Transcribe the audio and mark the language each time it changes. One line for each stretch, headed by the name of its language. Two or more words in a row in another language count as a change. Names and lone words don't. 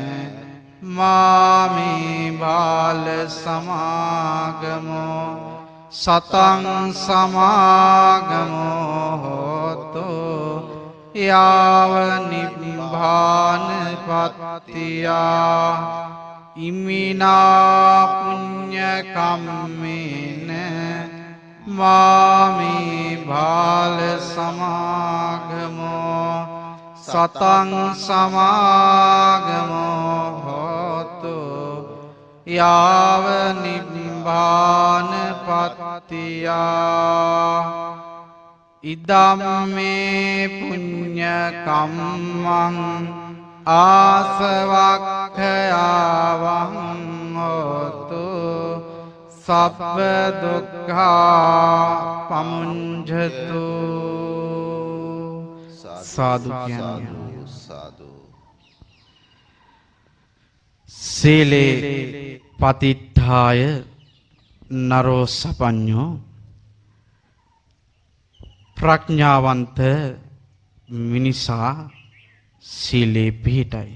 Pali: මාමේ බාල සමාගමෝ සතං සමාගමෝ හෝතු යාව නිබ්බාන පත්තියා ඉමිනා පුඤ්ඤ කම්මේන මාමේ බාල සමාගමෝ සතං සමාගමෝ හෝතු යාව නිබ්බාන සම්භාන පත්තියා ඉදම්මේ පුඤ්ඤ කම්මං ආසවක්ඛයාවං හෝතු සබ්බ දුක්ඛා පමුඤ්ජතු
Sinhala: සාදු කියන්නේ සාදු
Pali: සීලේ පතිත්ථාය නරෝ සපඤ්ඤෝ
Sinhala: ප්‍රඥාවන්ත මිනිසා සීලේ පිහිටයි.